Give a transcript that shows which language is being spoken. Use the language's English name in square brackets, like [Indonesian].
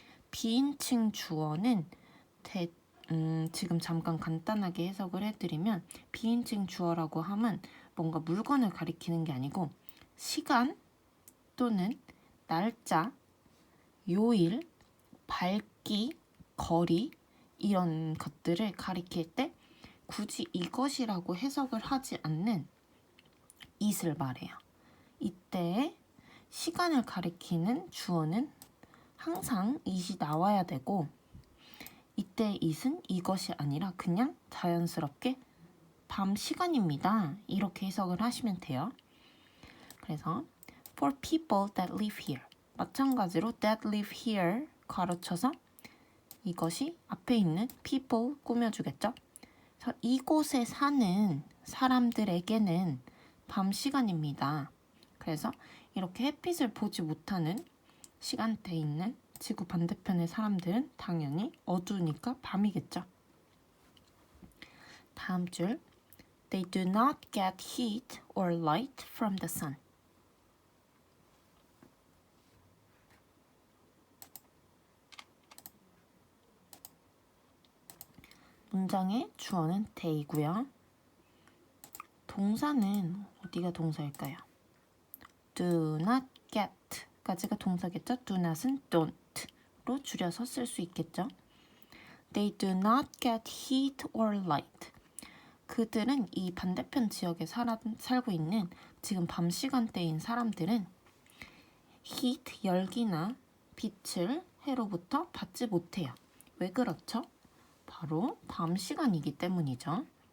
[Korean] 비인칭 주어는 지금 잠깐 간단하게 해석을 해드리면 비인칭 주어라고 하면 뭔가 물건을 가리키는 게 아니고 시간 또는 날짜, 요일, 밝기, 거리 이런 것들을 가리킬 때 굳이 이것이라고 해석을 하지 않는 it을 말해요. 이때 시간을 가리키는 주어는 항상 it이 나와야 되고 이때 it은 이것이 아니라 그냥 자연스럽게 밤 시간입니다. 이렇게 해석을 하시면 돼요. 그래서 [English] for people that live here [Korean] 마찬가지로 [English] that live here [Korean] 가로쳐서 이것이 앞에 있는 people 꾸며주겠죠. 그래서 이곳에 사는 사람들에게는 밤 시간입니다. 그래서 이렇게 햇빛을 보지 못하는 시간대에 있는 지구 반대편의 사람들은 당연히 어두우니까 밤이겠죠. 다음 줄 [English] They do not get heat or light from the sun. [Korean] 문장의 주어는 they고요. 동사는 어디가 동사일까요? [English] do not get [Korean] 까지가 동사겠죠? [English] do not [Korean] 은 don't로 줄여서 쓸 수 있겠죠? [English] They do not get heat or light. [Korean] 그들은 이 반대편 지역에 살고 있는 지금 밤 시간대인 사람들은 heat, 열기나 빛을 해로부터 받지 못해요. 왜 그렇죠? 바로 밤 시간이기 때문이죠.